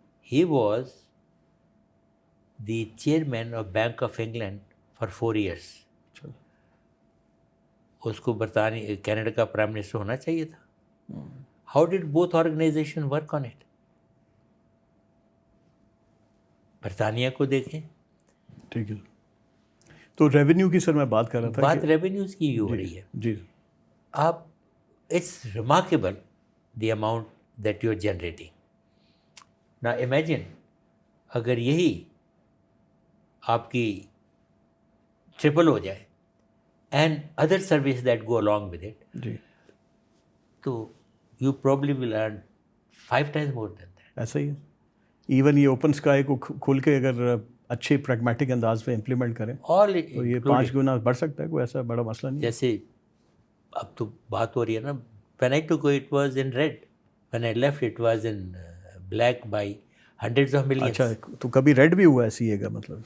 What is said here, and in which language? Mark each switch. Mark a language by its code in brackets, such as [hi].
[en] He was the chairman of Bank of England for 4 years. [ur] اچھا. اس کو برطانیہ Canada کا پرائم منسٹر ہونا چاہیے تھا. [en] How did both organization work on it? [ur] برطانیہ کو دیکھیں. ٹھیک ہے. تو ریونیو کی سر میں بات کر رہا تھا. بات ریونیوز کی ہو رہی ہے. جی [en] آپ it's remarkable the amount that you're generating. Now imagine [ur] اگر یہی آپ کی ٹرپل ہو جائے [en] and other services that go along with it, [ur] جی [en] تو you probably will earn 5 times more than that. [ur] ایسا ہی ہے. ایون یہ اوپن اسکائی کو کھول کے اگر اچھے پریگمیٹک انداز پہ امپلیمنٹ کریں [en] All [ur] تو یہ 5 گنا بڑھ سکتا ہے. کوئی ایسا بڑا مسئلہ نہیں ہے. جیسے اب تو بات ہو رہی ہے نا، [en] when I took it was in red, when I left it was in black by hundreds of millions. [ur] اچھا تو کبھی ریڈ بھی ہوا ہے سی اے کا مطلب؟